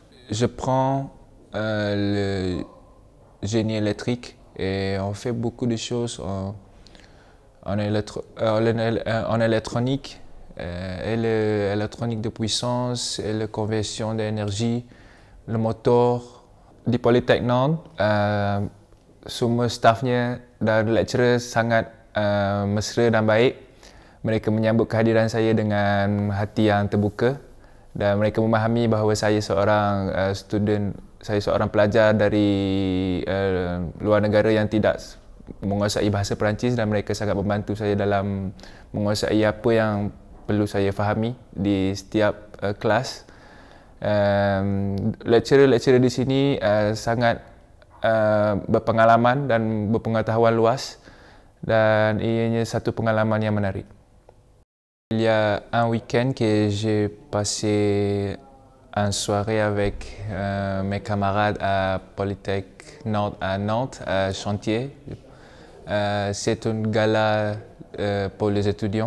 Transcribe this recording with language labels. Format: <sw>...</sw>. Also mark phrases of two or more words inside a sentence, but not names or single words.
<fr>Je prends le génie électrique et on fait beaucoup de choses en électronique, et l'électronique de puissance et la conversion d'énergie, le moteur.</fr> <ms>Di Polytechnique Nantes, semua staffnya dan lecturer sangat mesra dan baik. Mereka menyambut kehadiran saya dengan hati yang terbuka. dan mereka memahami bahawa saya seorang saya seorang pelajar dari luar negara yang tidak menguasai bahasa Perancis, dan mereka sangat membantu saya dalam menguasai apa yang perlu saya fahami di setiap kelas. Lecturer-lecturer di sini sangat berpengalaman dan berpengetahuan luas, dan ianya satu pengalaman yang menarik.</ms> <fr>Il y a un week-end que j'ai passé une soirée avec mes camarades à Polytech Nord à Nantes, à Chantier. C'est une gala pour les étudiants.</fr>